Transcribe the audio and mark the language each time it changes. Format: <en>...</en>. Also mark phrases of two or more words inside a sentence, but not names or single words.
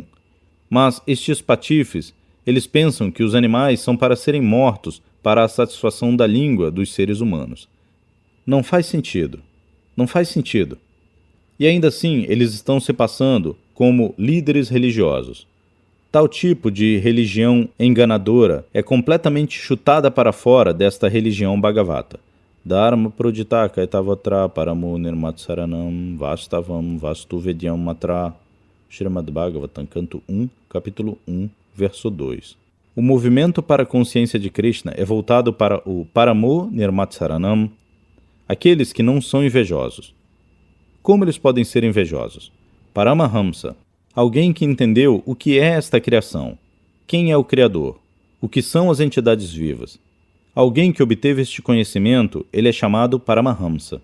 <pt>Mas estes patifes, eles pensam que os animais são para serem mortos para a satisfação da língua dos seres humanos. Não faz sentido. Não faz sentido. E ainda assim, eles estão se passando como líderes religiosos. Tal tipo de religião enganadora é completamente chutada para fora desta religião Bhagavata.</pt> <sa>Dharma proditaka etavatra paramo nirmatsaranam vastavam vastuvedyam matra.</sa> <pt>Srimad Bhagavatam, canto 1, capítulo 1, verso 2. O movimento para a consciência de Krishna é voltado para o</pt> <sa>paramo nirmatsaranam,</sa> <pt>aqueles que não são invejosos. Como eles podem ser invejosos? Paramahamsa, alguém que entendeu o que é esta criação, quem é o Criador, o que são as entidades vivas. Alguém que obteve este conhecimento, ele é chamado Paramahamsa.</pt>